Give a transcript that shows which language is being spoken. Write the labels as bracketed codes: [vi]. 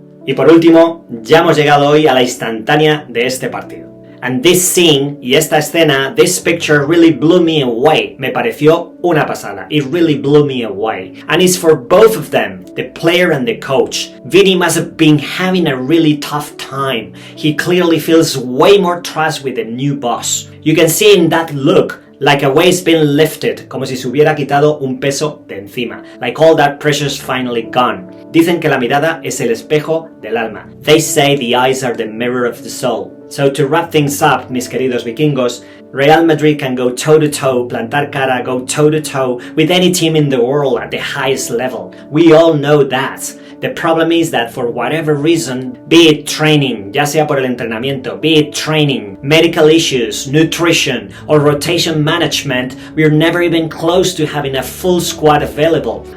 [es] Y por último, ya hemos llegado hoy a la instantánea de este partido. [en] And this scene [es] y esta escena, [en] this picture really blew me away. [es] Me pareció una pasada. [en] It really blew me away. And it's for both of them, the player and the coach. Vini must have been having a really tough time. He clearly feels way more trust with the new boss. You can see in that look, like a weight's been lifted, [es] como si se hubiera quitado un peso de encima. [en] Like all that pressure's finally gone. [es] Dicen que la mirada es el espejo del alma. [en] They say the eyes are the mirror of the soul. So to wrap things up, [es] mis queridos vikingos, [en] Real Madrid can go toe-to-toe, [es] plantar cara, [en] go toe-to-toe with any team in the world at the highest level. We all know that. The problem is that for whatever reason, be it training, [es] ya sea por el entrenamiento, [en] be it training, medical issues, nutrition, or rotation management, we're never even close to having a full squad available.